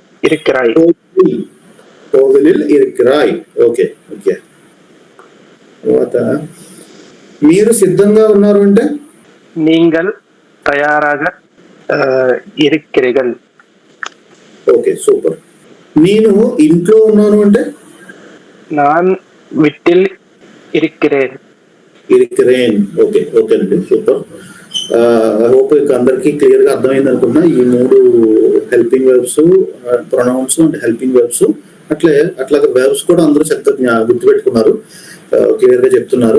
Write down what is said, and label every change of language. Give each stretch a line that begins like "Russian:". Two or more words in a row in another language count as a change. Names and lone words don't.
Tamil: கோவிலில் இருக்கிறாய்.
English: okay okay.
Telugu: తర్వాత మీరు సిద్ధంగా ఉన్నారు అంటే
Tamil: நீங்கள் தயாராக இருக்கிறீர்கள்.
English: okay super.
Telugu: నేను ఇంట్లో ఉన్నాను అంటే
Tamil: நான் வீட்டில் இருக்கிறேன்.
Telugu: ఓకే ఓకేనండి సూపర్.
English: I hope
Telugu: అందరికి క్లియర్ గా అర్థమైంది అనుకున్నా. ఈ 3
English: helping verbs, pronouns and helping verbs,
Telugu: అట్లాగే వెర్బ్స్ కూడా అందరూ చక్కగా గుర్తుపెట్టుకున్నారు, క్లియర్ గా చెప్తున్నారు.